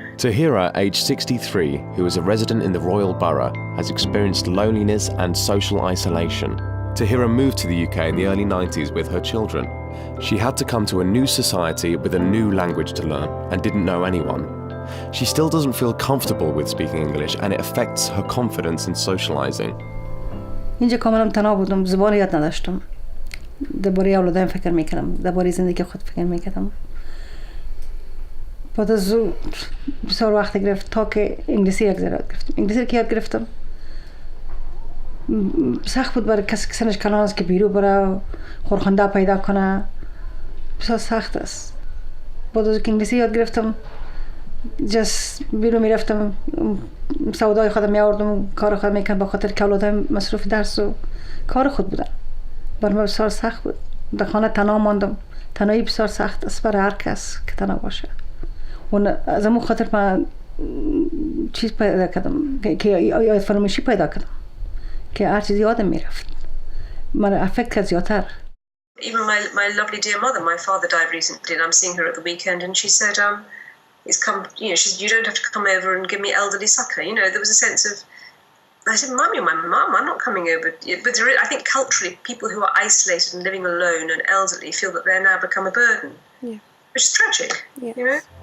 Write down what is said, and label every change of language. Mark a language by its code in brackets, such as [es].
[en] Taira, aged 63, who is a resident in the Royal Borough, has experienced loneliness and social isolation. Taira moved to the UK in the early 90s with her children. She had to come to a new society with a new language to learn and didn't know anyone. She still doesn't feel comfortable with speaking English, and it affects her confidence in socializing. [fa] اینجا کاملا تنها بودم، زبان یاد نداشتم. درباره اولادم فکر میکردم، درباره زندگی خود فکر میکردم. بعد از او بسیار وقت گرفت تا که انگلیسی یاد گرفتم. انگلیسی که یاد گرفتم سخت بود برای کسی که سنش کلان است که بیرون بره خورخنده پیدا کنه. بسیار سخت است. بعد از که انگلیسی یاد گرفتم جس بیرون میرفتم سودای خودم میآوردم کار خودم میکردم به خاطر که اولادم مصروف درس و کار خود بودن برای من بسیار سخت بود در خانه تنها ماندم تنهایی بسیار سخت است برای هر کس که تنها باشه و از همون خاطر من چیز پیدا کردم که یاد فراموشی پیدا کردم که هر چیز یادم میرفت من افکت کرد زیادتر. [en] Even my lovely dear mother, my father died recently and I'm seeing her at the weekend and she said it's come, you know, you don't have to come over and give me elderly succor. You know, there was a sense of, I said, Mummy, my mum, I'm not coming over. But there is, I think culturally, people who are isolated and living alone and elderly feel that they're now become a burden, which is tragic, you know.